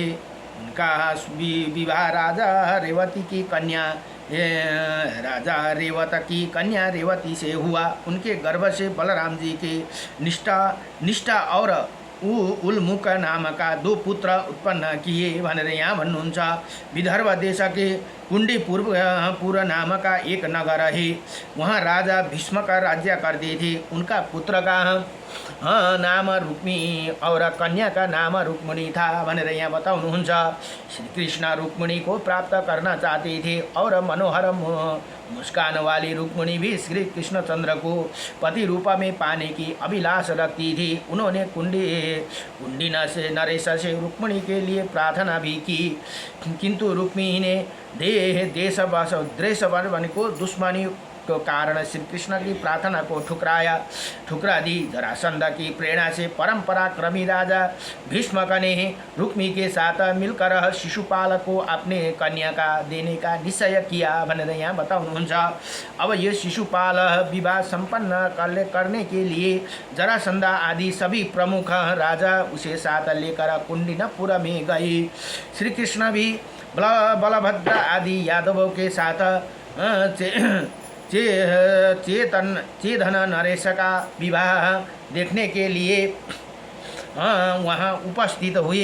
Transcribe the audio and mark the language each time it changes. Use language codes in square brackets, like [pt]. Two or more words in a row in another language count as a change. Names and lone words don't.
[hi] उनका विवाह राजा रेवत की कन्या रेवती से हुआ। उनके गर्भ से बलराम जी के निष्ठा और उल्मुख नामका 2 पुत्र उत्पन्न किए [ne] भनेर यहाँ भन्नुहुन्छ। [hi] विदर्भ देशकै कुंडीपुर नामका एक नगर है, वहाँ राजा भीष्म का राज्य करते थे। उनका पुत्र का नाम रुक्मी और कन्या का नाम रुक्मिणी था [ne] भनेर यहाँ बताउनुहुन्छ। [hi] श्री कृष्ण रुक्मिणी को प्राप्त करना चाहते थे और मनोहर मुस्कान वाली रुक्मिणी भी श्री कृष्णचंद्र को पति रूप में पाने की अभिलाष रखती थी। उन्होंने कुंडी नरेश से रुक्मिणी के लिए प्रार्थना भी की, किंतु रुक्मिणी ने द्वेष को दुश्मनी के कारण श्री कृष्ण की प्रार्थना को ठुकरा दी। जरासंध की प्रेरणा से परंपराक्रमी राजा भीष्मक ने रुक्मी के साथ मिलकर शिशुपाल को अपने कन्या का देने का निश्चय किया [ne] भनेर यहाँ बताउनुहुन्छ। [hi] अब ये शिशुपाल विवाह संपन्न करने के लिए जरासंध आदि सभी प्रमुख राजा उसे साथ लेकर कुंडीनपुर में गए। श्री कृष्ण भी बलभद्र आदि यादवों के साथ चेतन नरेश का विवाह देखने के लिए वहाँ उपस्थित हुए।